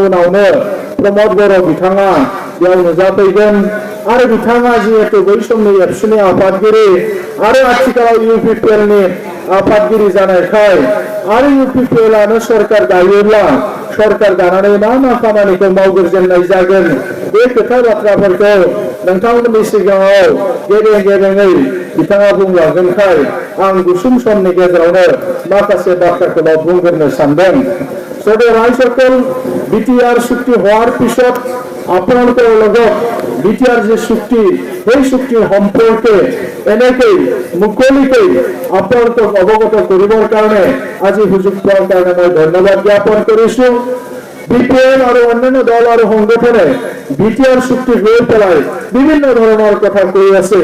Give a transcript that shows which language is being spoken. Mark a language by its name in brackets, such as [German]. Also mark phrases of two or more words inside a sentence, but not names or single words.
[Bodo] उनावनो प्रमद बर' बिथाङा बेयाव नुजाफैगोन आरो बिथाङा जिहेतु बै समनि एबसुनि आफादगिरि आरो आथिखालाव इउपिपिएलनि आफादगिरि जानायखाय आरो इउपिपिएलआनो सरकार दायोब्ला सरकार दानानै मा खामानिखौ मावग्रोजेननाय जागोन बे खोथा बाथ्राफोरखौ नोंथांमोननि सिगाङाव गेबेङै बिथाङा बुंलांगोनखाय आं गुसुं समनि गेजेरावनो माखासे बाथ्राखौ बुंग्रोनो सानदों। [Assamese] সবে রাইসকল বিটিআর চুক্তি হওয়ার পিছত আপোনালোকৰ লগত বিটিআর যে চুক্তি সেই চুক্তিৰ সম্পৰ্কে এনেকৈ মুকলিকৈ আপোনালোকক অৱগত কৰিবৰ কাৰণে আজি সুযোগ পোৱাৰ কাৰণে মই ধন্যবাদ জ্ঞাপন কৰিছো। বিপিএল আৰু অন্যান্য দল আৰু সংগঠনে বিটিআর চুক্তি লৈ পেলাই বিভিন্ন ধৰণৰ কথা কৈ আছে।